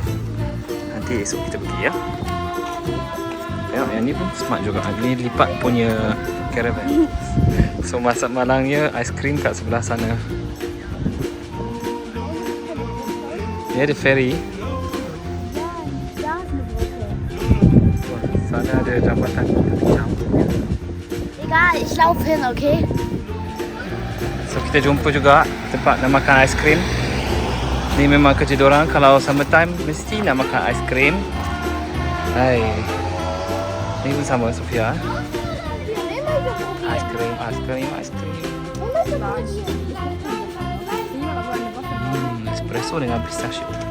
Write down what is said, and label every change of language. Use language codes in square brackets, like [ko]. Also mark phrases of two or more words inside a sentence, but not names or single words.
[ms] Nanti esok kita pergi ya. Tengok yang ni pun smart juga. Ni lipat punya caravan. So masak malangnya aiskrim kat sebelah sana. Ni ada ferry. Sana ada jambatan campurnya. [de] Egal, ich laufe hin, okay? [ms] So kita jumpa juga tempat nak makan aiskrim. Ni memang kerja diorang kalau summertime mesti nak makan aiskrim. Hai. Ni pun sama Sofia. Aiskrim. Espresso dengan pistachio.